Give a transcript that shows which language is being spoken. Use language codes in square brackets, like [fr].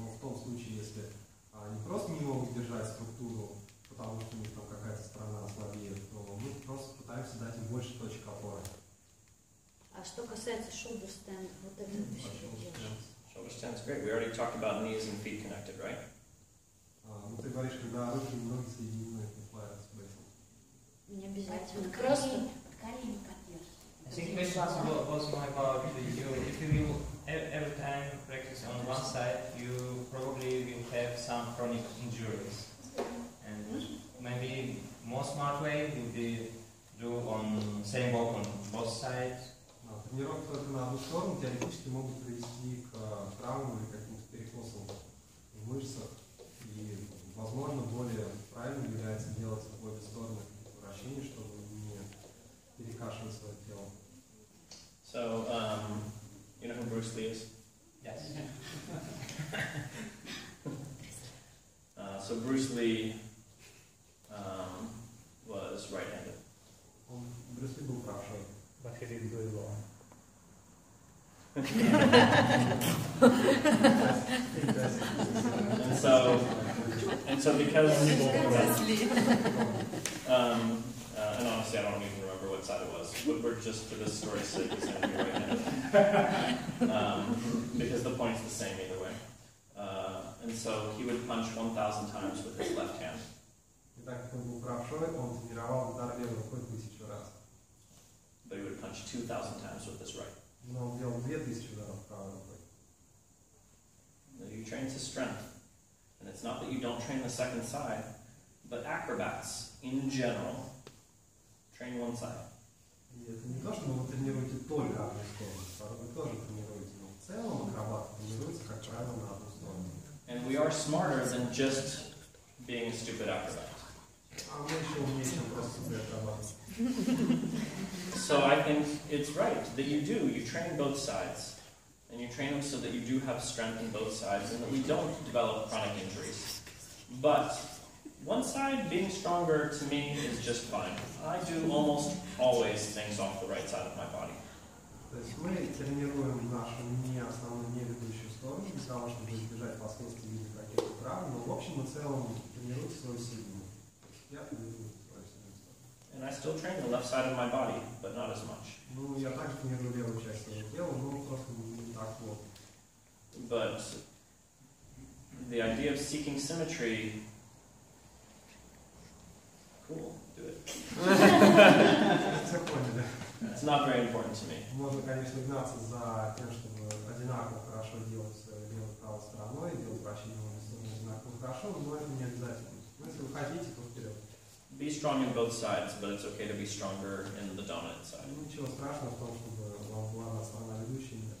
[ru] Но в том случае, если они просто не могут держать структуру, потому что у них там какая-то сторона слабее, то мы просто пытаемся дать им больше точек опоры. А что касается shoulder stand, вот это ты что делаешь? [en] Shoulder stand's great. We already talked about knees and feet connected, right? [ru] Ну ты говоришь, когда руки и ноги соединены, это flat space. Не обязательно. Просто [en] I think question was more about if you will every time practice on one side, you probably will have some chronic injuries. And maybe more smart way would be do on same walk on both sides. [ru] Тренировки только на одну сторону теоретически могут привести к травмам или каким-то перекосам в мышцах. И, возможно, более правильным является делать в обе стороны вращения, чтобы не перекашивать свое тело. [en] So, you know who Bruce Lee is? Yes. So Bruce Lee was right-handed. [ru] Брюс Ли был правшой. [en] But he didn't do it well. and so because and honestly I don't even remember what side it was. Woodward, just for this story's sake, is going to be right-handed. Because the point's the same either way. And so he would punch 1,000 times with his left hand. [ru] Так как он был правшой, он тренировал удар левой рукой 1000 раз. [en] But he would punch 2,000 times with his right. [ru] Но он делал 2000 ударов правой рукой. [en] You train to strength. And it's not that you don't train the second side, but acrobats, in general, train one side. [ru] И это не то, что вы тренируете только одну сторону, вы тоже тренируете, но в целом акробаты тренируются, как правило, на одну сторону. [en] And we are smarter than just being a stupid acrobat. [ru] А мы еще умнее, чем просто себе акробаты. [en] So I think it's right that you do. You train both sides. And you train them so that you do have strength in both sides and that we don't develop chronic injuries. But one side being stronger to me is just fine. I do almost always things off the right side of my body. [ru] То есть мы тренируем нашу не основную, не ведущую сторону для того, чтобы избежать последствий в виде каких-то травм, но в общем и целом тренируем свою сильную. Я тренирую свою сильную сторону. [en] And I still train the left side of my body, but not as much. [ru] Ну, я также тренирую левую часть своего тела, но просто не так плохо. [en] But the idea of seeking symmetry, cool, do it. [ru] Все поняли. [en] It's not very important to me. [ru] Можно, конечно, гнаться за тем, чтобы одинаково хорошо делать левой и правой стороной, делать вращение в обе стороны одинаково хорошо, но это не обязательно. Но если вы хотите, то вперед. [en] Be strong in both sides, but it's okay to be stronger in the dominant side. [ru] Ничего страшного в том, чтобы вам была одна сторона ведущая.